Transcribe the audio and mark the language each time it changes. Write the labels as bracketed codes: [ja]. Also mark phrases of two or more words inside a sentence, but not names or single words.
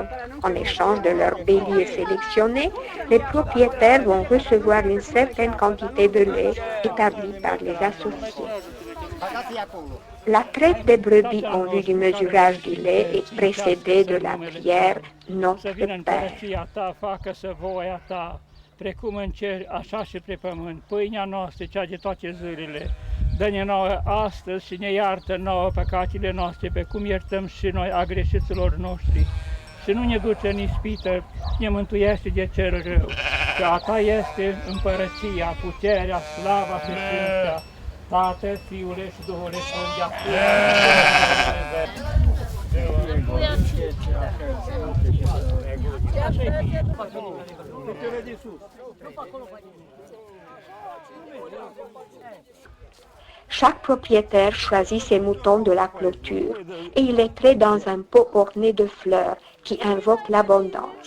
[fr] En échange de leur bélier sélectionné, les propriétaires vont recevoir une certaine quantité de lait établie par les associés. La traite des brebis en vue du mesurage du lait est précédée de la prière Notre Père. [ro] Precum în cer, așa și pe pământ. Pâinea noastră, cea de toate zilele, dă-ne nouă astăzi și ne iartă nouă păcatele noastre, pe cum iertăm și noi a greșiților noștri. Și nu ne duce în ispită, ne mântuiește de cel rău. Că a ta este împărăția, puterea, slava și sfinția, Tatăl, Fiule și Duhul Sfânt, de acum. [fr] Chaque propriétaire choisit ses moutons de la clôture et il les traite dans un pot orné de fleurs qui invoque l'abondance.